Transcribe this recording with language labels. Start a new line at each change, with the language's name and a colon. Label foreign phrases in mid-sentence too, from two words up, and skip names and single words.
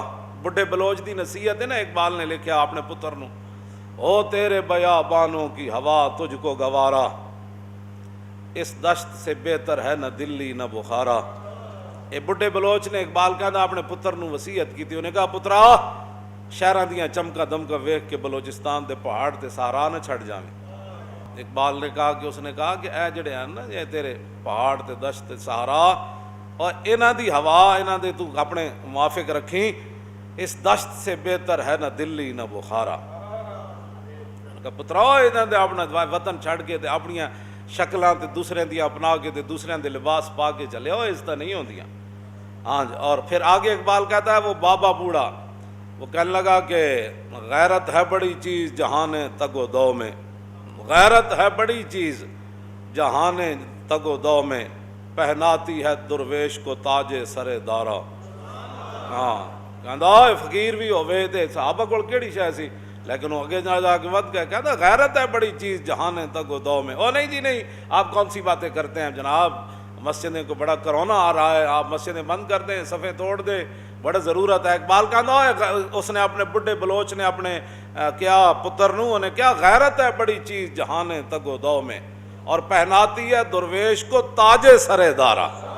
Punjabi: بڈھے بلوچ دی نصیحت ہے نا, اقبال نے لکھا اپنے پتر نو,
Urdu: ہو تیرے بیابانوں کی ہوا تجھ کو گوارا, اس دشت سے بہتر ہے نہ دلی نہ بخارا.
Punjabi: اے بڈھے بلوچ نے اقبال کہنا اپنے پتر نو وصیت کی تھی, انہیں کہا پترا شہراں دیاں چمکا دمکا ویکھ کے بلوچستان دے پہاڑ تے سہارا نہ چھڑ جاویں.
Urdu: اقبال نے کہا کہ اس نے کہا کہ
Punjabi: اے جڑے ہیں نا یہ تیرے پہاڑ تے دشت تے سہارا اور انہاں دی ہوا انہاں دے تو اپنے موافق رکھیں,
Urdu: اس دشت سے بہتر ہے نہ دلی نہ بخارا.
Punjabi: کہ پترا انہاں دے اپنا وطن چھڑ کے تے اپنیاں شکلاں تے دوسرے دی اپنا کے تے دوسرے دے لباس پا کے چلے ہو, اس طرح نہیں ہوندیاں. ہاں جی.
Urdu: اور پھر آگے اقبال کہتا ہے وہ بابا بوڑھا وہ کہنے لگا کہ غیرت ہے بڑی چیز جہان تگ و دو میں, غیرت ہے بڑی چیز جہان تگ و دو میں, پہناتی ہے درویش کو تاج سر دارا.
Punjabi: ہاں کہندا فقیر بھی ہوئے تے صحابہ کول کیڑی شے سی, لیکن وہ اگے جا کے ود گئے,
Urdu: کہتا غیرت ہے بڑی چیز جہان تگ و دو میں. او نہیں جی نہیں, آپ کون سی باتیں کرتے ہیں جناب, مسجدیں کو بڑا کرونا آ رہا ہے, آپ مسجدیں بند کر دیں, صفیں توڑ دیں, بڑا ضرورت ہے. اقبال کہتا اس نے اپنے بڈھے بلوچ نے اپنے کیا پتر نو انہیں کیا غیرت ہے بڑی چیز جہان تگ و دو میں, اور پہناتی ہے درویش کو تاج سر دارا.